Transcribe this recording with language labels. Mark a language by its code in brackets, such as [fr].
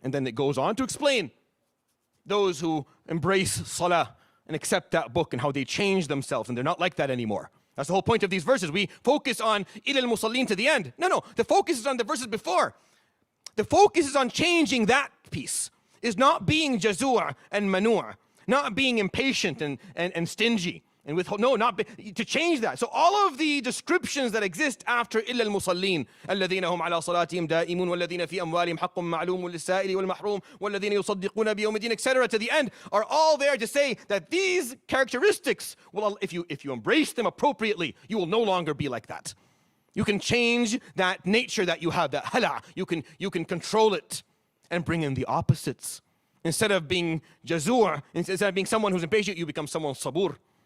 [en] And then it goes on to explain those who embrace salah and accept that book and how they change themselves and they're not like that anymore. That's the whole point of these verses. We focus on [ar] إِلَّا الْمُصَلِّينَ [en] to the end. No, the focus is on the verses before. The focus is on changing that piece. Is not being jazua and manua, not being impatient and stingy. And withhold, no, not to change that. So all of the descriptions that exist after [ar] إلا المصلين الذين هم على صلاتهم دائمون والذين في أموالهم حق معلوم للسائل والمحروم والذين يصدقون بيوم الدين, etc. [en] to the end, are all there to say that these characteristics will, if you embrace them appropriately, you will no longer be like that. You can change that nature that you have, that hala. You can control it and bring in the opposites. Instead of being jazur, instead of being someone who's impatient, you become someone sabur.